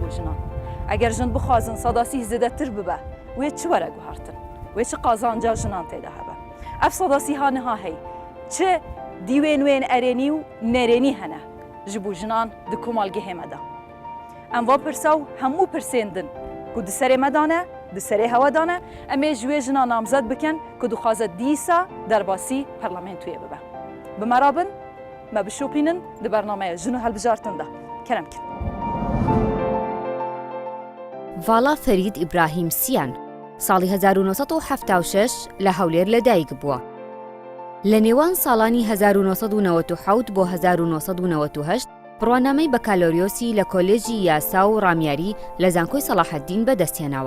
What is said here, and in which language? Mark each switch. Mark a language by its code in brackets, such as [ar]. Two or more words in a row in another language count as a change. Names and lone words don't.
[ku] bo jinan eger jin bixwazin sedasî zêdetir bibe wê çi were guhartin wê çi qazanca jinan têde hebe ev sedasî ha niha hey çi dîwên wên erênî û nerênî hene ji bo jinan di komalgehê me de em va pirsa û hemû pirsên din ku di serê me dane di serê hewe dane em ê ji wê jinan namzet bikin ku dixwaze dîsa derbasî Parlamentoyê bibe bi me re bin me bişopînin di bernameya jin û helbijartin de kerem kin [ckb] ڤاڵا فەرید ئیبراهیم سیان ساڵی 1976 لە هەولێر لەدایک بووە. لە نێوان ساڵانی 1997 بۆ 1998 بڕوانامەی بەکالۆریۆسی لە کۆلێژی یاسا و ڕامیاری لە زانکۆی سەلاحەددین بەدەستهێناوە.